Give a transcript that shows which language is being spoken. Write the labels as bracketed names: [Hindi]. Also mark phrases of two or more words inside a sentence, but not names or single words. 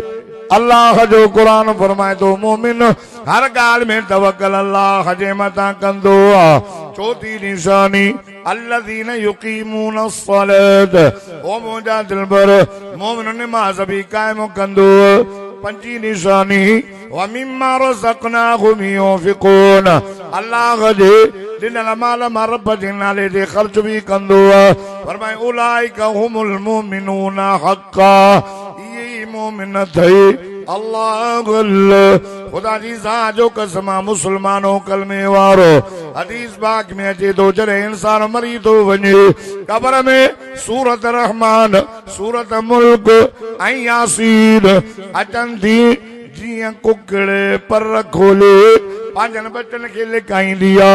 [Sindhi] अल्लाह जो क़ुरान फरमाए थो मोमिन हर ॻाल्हि में तवक्कल अल्लाह जे मथां कंदो आहे। चौथी निशानी [Arabic] الذين يقيمون الصلاة, [Sindhi] ओ मुंहिंजा दिलबर मोमिन नमाज़ बि क़ाइम कंदो। पंजी निशानी [Arabic] ومما رزقناهم ينفقون, [Sindhi] अल्लाह जे ॾिनल माल मां रब जे नाले ते ख़र्च बि कंदो आहे। [Arabic] फरमाए أولئك هم المؤمنون حقا, [Sindhi] इहे मोमिन थई अल्लाह खुदा जी ज़ात जो कसम मुसलमानो कलमे वारो। हदीस पाक में अचे थो जॾहिं इंसान मरी थो वञे क़ब्र में सूरत रहमान, सूरत मुल्क ऐं यासीन अचनि थी जीअं कुकड़े पर खोले पंहिंजनि बचनि खे लिकाईंदी आहे।